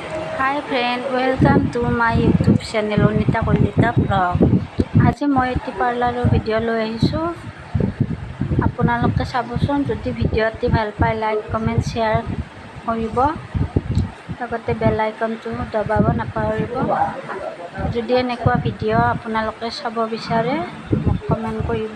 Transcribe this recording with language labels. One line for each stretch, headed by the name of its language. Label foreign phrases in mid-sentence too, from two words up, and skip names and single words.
English: Hi friend, welcome to my YouTube channel Onita Kolita Vlog.
Assamese: আজি মই এটি পাৰ্লাৰৰ ভিডিঅ' লৈ আহিছোঁ। আপোনালোকে চাবচোন, যদি ভিডিঅ'টি ভাল পায়
English: like comment share
Assamese: কৰিব, লগতে বেল আইকনটো দবাব নাপাহৰিব। যদি এনেকুৱা ভিডিঅ' আপোনালোকে চাব বিচাৰে মোক কমেণ্ট কৰিব।